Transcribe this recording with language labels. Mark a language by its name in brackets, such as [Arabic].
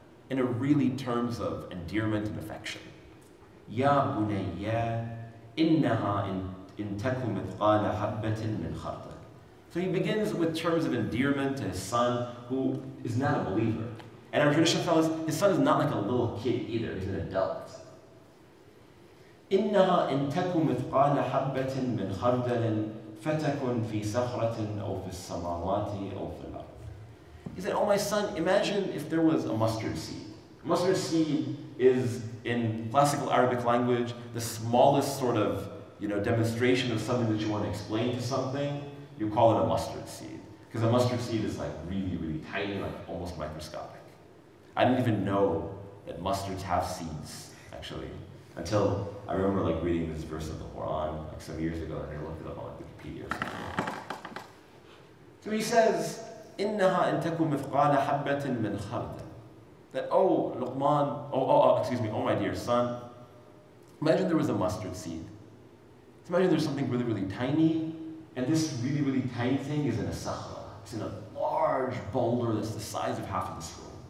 [English] In a really terms of endearment and affection. [Arabic] Ya bunayya innaha in taku mithqala habbatin min khardal. [English] So he begins with terms of endearment to his son, who is not a believer. And our tradition tells us his son is not like a little kid either, he's an adult. [Arabic] إنها إن تكن مثقال حبة من خردل فتكن في صخرة أو في السماوات أو في الأرض. [English] He said, oh my son, imagine if there was a mustard seed. Mustard seed is, in classical Arabic language, the smallest sort of demonstration of something that you want to explain to something. You call it a mustard seed. Because a mustard seed is like really, really tiny, like almost microscopic. I didn't even know that mustards have seeds, actually, until I remember like reading this verse of the Quran like some years ago, and I looked it up on Wikipedia or something. So he says, [Arabic] إِنَّهَا إِن تَكُن مِثْقَالَ حَبَّةٍ مِّنْ خَرْدَلٍ. [English] That, oh, Luqman, excuse me, oh my dear son, imagine there was a mustard seed. So imagine there's something really, really tiny, and this really, really tiny thing is in a sakhra. It's in a large boulder that's the size of half of this room.